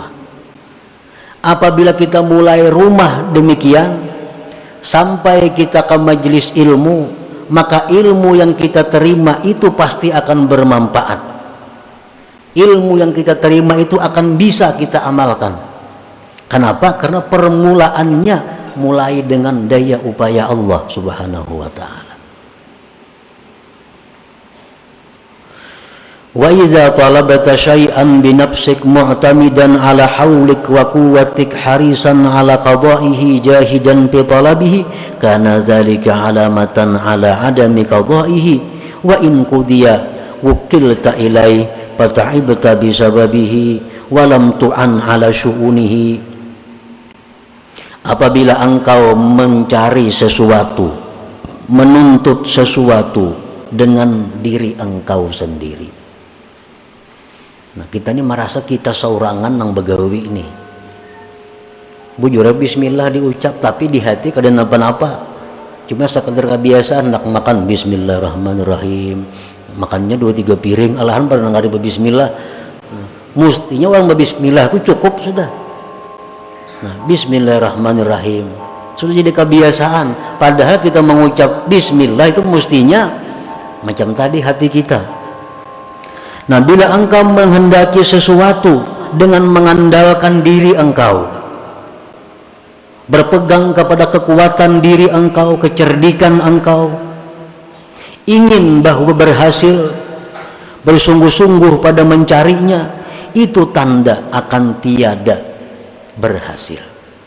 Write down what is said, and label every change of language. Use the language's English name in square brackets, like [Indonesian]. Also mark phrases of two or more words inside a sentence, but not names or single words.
[Indonesian] Apabila kita mulai rumah demikian, sampai kita ke majelis ilmu, maka ilmu yang kita terima itu pasti akan bermanfaat. Ilmu yang kita terima itu akan bisa kita amalkan. Kenapa? Karena permulaannya mulai dengan daya upaya Allah [Arabic] سبحانه وتعالى. وإذا طلبت شيئا بنفسك معتمدا على حولك وقوتك حريصا على قضائه جاهدا في طلبه، كان ذلك علامة على عدم قضائه وإن قضي وكلت إليه فتعبت بسببه ولم تعن على شؤونه. [Indonesian] Apabila engkau mencari sesuatu, menuntut sesuatu dengan diri engkau sendiri. [Banjar] Nah, kita ini merasa kita saurangan nang begawi ini. Bujur bismillah diucap tapi di hati kada napa-napa. [Indonesian] Cuma sekedar kebiasaan nak makan bismillahirrahmanirrahim. Makannya 2-3 piring, alahan pada enggak ada bismillah. Mestinya orang bismillah itu cukup sudah. Nah, bismillahirrahmanirrahim sudah jadi kebiasaan. Padahal kita mengucap bismillah itu mestinya macam tadi hati kita. Nah, bila engkau menghendaki sesuatu dengan mengandalkan diri engkau, berpegang kepada kekuatan diri engkau, kecerdikan engkau, ingin bahwa berhasil, bersungguh-sungguh pada mencarinya, itu tanda akan tiada berhasil.